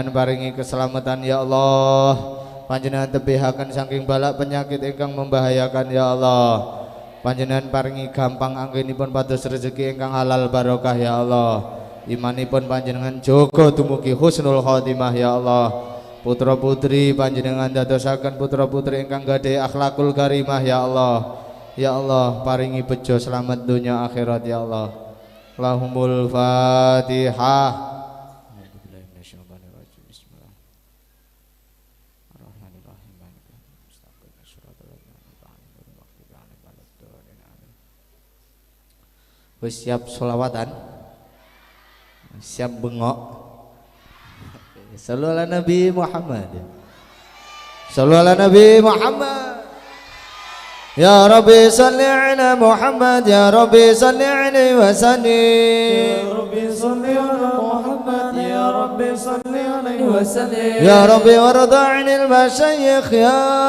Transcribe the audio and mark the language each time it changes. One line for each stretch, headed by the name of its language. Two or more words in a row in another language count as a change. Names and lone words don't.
Javanese: paringi keselamatan
Arabic: يا الله
Javanese: panjenengan tebihaken saking balak penyakit ingkang membahayakan
Arabic: يا الله
Javanese: panjenengan paringi gampang anggenipun pados rezeki ingkang halal barokah
Arabic: يا الله
Javanese: imanipun panjenengan jaga dumugi
Arabic: حسن الخاتمة يا الله
Javanese: putra putri panjenengan dadosaken putra putri ingkang gadhe
Arabic: الأخلاق الكريمة يا الله
Javanese: paringi bejo selamat dunia akhirat
Arabic: يا الله لهم الفاتحة.
Javanese: Wis siap sholawatan siap bengok
Arabic: صلوا على النبي محمد صلوا على النبي محمد يا رب صل على محمد يا رب صل عليه وسلم يا رب صل على محمد يا رب صل عليه وسلم يا رب والرضا عن المشايخ يا